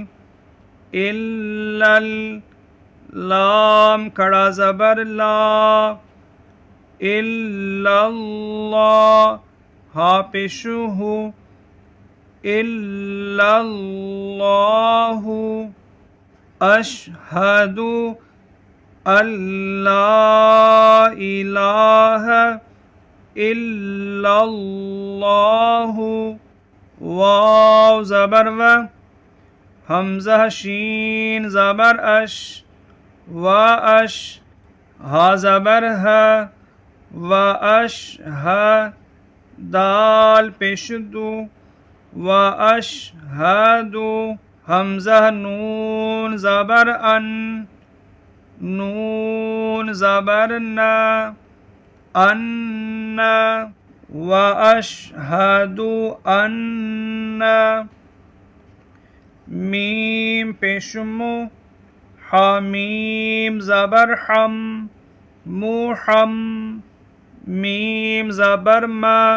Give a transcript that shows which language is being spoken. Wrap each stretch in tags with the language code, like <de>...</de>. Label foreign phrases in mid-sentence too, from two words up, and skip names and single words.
<ur>الل، لام کھڑا زبر لا،</ur> <ar>الا اللہ،</ar> <ur>ہا پیشو ہو،</ur> <ar>الا اللہ، اشہد اللہ الہ الا اللہ،</ar> <ur>واو زبر و، حمزہ شین زبر اش، و اش، ہا زبر ہے، و اش ہے، دال پیش دو، و اش ہے دو، حمزہ نون زبر ان، نون زبر نا، ان،</ur> <ar>و اشہد ان،</ar> <ur>میم پیشمو، حمیم زبر حم، محم، میم زبر ما،</ur>